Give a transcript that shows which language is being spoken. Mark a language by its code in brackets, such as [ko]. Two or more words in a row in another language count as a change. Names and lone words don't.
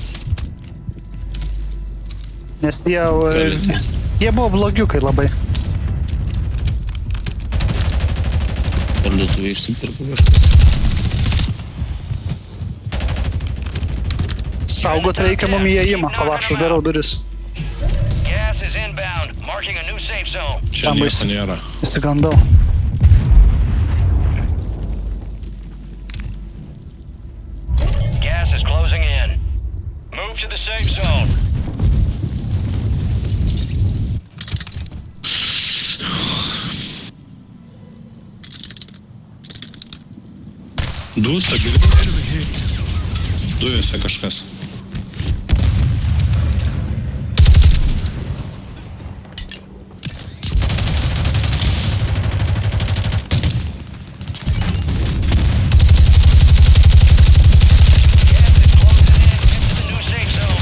[lt] nes jie, Gali ateiti. jie buvo blogiukai labai. Parduotuvė išsipirko kažkas. Saugot reikia mum įėjimą, pala, aš uždarau duris. [en] Gas is inbound, marking a new safe zone. [lt] Čia Tam nieko baisu. nėra. Įsigandau. [en] Gas is closing in. Move to the safe zone. [lt] Dūsta, girdi? Dujose kažkas. [en] Gas is closing in. Get to the new safe zone.